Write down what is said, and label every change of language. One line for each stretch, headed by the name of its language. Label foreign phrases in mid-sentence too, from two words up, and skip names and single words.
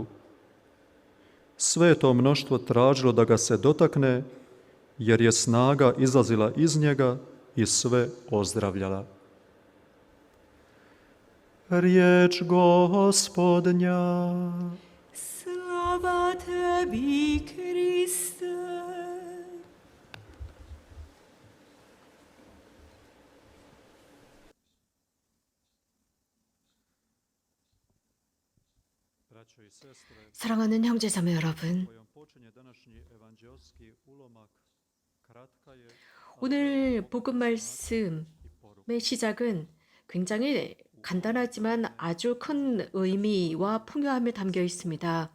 Croatian: Sve to mnoštvo tražilo da ga se dotakne, jer je snaga izlazila iz njega i sve ozdravljala. Riječ Gospodnja. Slava tebi, Kriste.
Korean: 사랑하는 형제자매 여러분, 오늘 복음 말씀의 시작은 굉장히 간단하지만 아주 큰 의미와 풍요함이 담겨 있습니다.